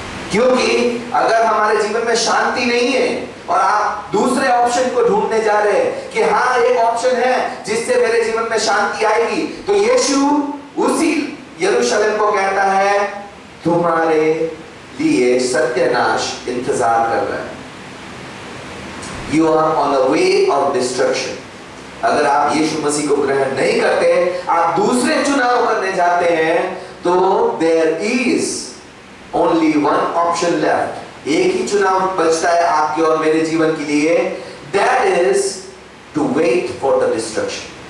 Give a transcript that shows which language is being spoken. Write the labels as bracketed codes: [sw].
[hi] क्योंकि अगर हमारे जीवन में शांति नहीं है और आप दूसरे ऑप्शन को ढूंढने जा रहे हैं कि हाँ एक ऑप्शन है जिससे मेरे जीवन में शांति आएगी, तो यीशु उसी यरूशलेम को कहता है तुम्हारे लिए सत्यानाश इंतजार कर रहा है। [en] You are on the way of destruction। [hi] अगर आप यीशु मसीह को ग्रहण नहीं करते, आप दूसरे चुनाव करने जाते हैं, तो [en] there is only one option left। [hi] एक ही चुनाव बचता है आपके और मेरे जीवन के लिए, [en] that is to wait for the destruction।